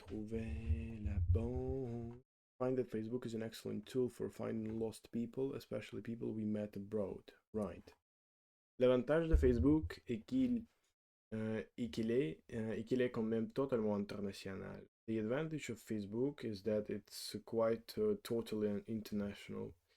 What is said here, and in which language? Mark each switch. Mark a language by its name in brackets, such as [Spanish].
[French] La banque. [English] Find that Facebook is an excellent tool for finding lost people, especially people we met abroad. Right. [French] L'avantage de Facebook est qu'il est quand même totalement international. [English] The advantage of Facebook is that it's quite totally international.